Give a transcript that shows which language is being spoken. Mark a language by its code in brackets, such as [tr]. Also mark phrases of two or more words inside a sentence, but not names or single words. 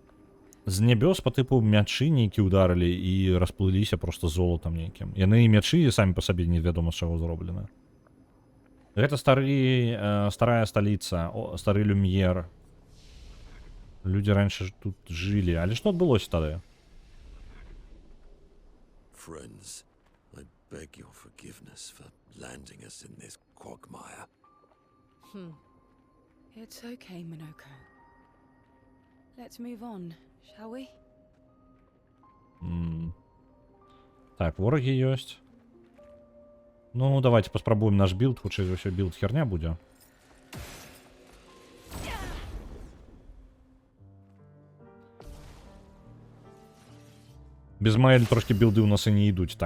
[be] З нябёс па тыпу мячы нейкі ударылі і расплыліся просто золотам нейкім. Яны і мячы самі па сабе невядома з чаго зроблены. Гэта старая сталіца, стары Люм'ер. Людзі раньше тут жылі. Але што адбылося тады? [en] Friends, I beg your forgiveness for landing us in this quagmire. It's okay, Minoko. Let's move on, shall we? [be] Так, ворагі ёсць. Ну, давайте паспрабуем наш білд. Хутчэй за ўсё білд херня будзе. Без Маэль трошки білды у нас і не ідуць.